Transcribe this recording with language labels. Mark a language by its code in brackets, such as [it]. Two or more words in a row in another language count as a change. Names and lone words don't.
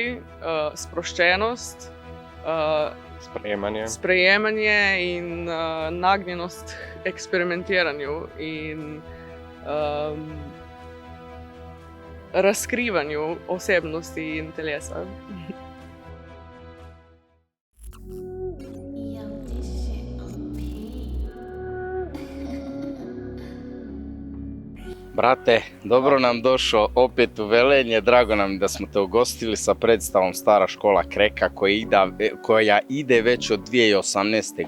[sl] Sproščenost, sprejemanje in nagnjenost eksperimentiranju in razkrivanju osebnosti in telesa. [sr] Brate, dobro nam došao opet u Velenje, drago nam da smo te ugostili sa predstavom Stara škola Kreka koja ide već od 2018.